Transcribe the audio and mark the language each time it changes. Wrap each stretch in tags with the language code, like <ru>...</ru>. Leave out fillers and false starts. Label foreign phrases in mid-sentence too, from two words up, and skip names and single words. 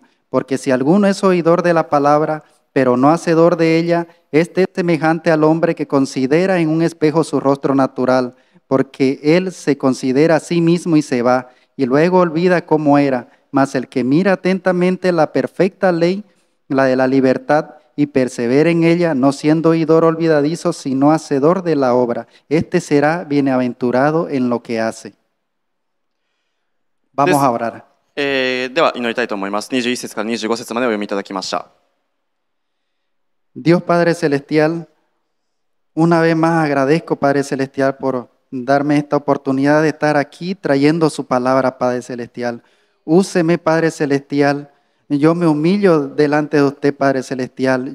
<es>Porque si alguno es oidor de la palabra, pero no hacedor de ella, este es semejante al hombre que considera en un espejo su rostro natural, porque él se considera a sí mismo y se va, y luego olvida cómo era. Mas el que mira atentamente la perfecta ley, la de la libertad, y persevera en ella, no siendo oidor olvidadizo, sino hacedor de la obra, este será bienaventurado en lo que hace. Vamos a orar.</es> <ja>では祈りたいと思います。21節から25節までお読みいただきました。</ja> <es>Dios Padre Celestial, una vez más agradezco, Padre Celestial, por darme esta oportunidad de estar aquí trayendo su palabra, Padre Celestial. Úseme, Padre Celestial. Yo me humillo delante de usted, Padre Celestial.</es>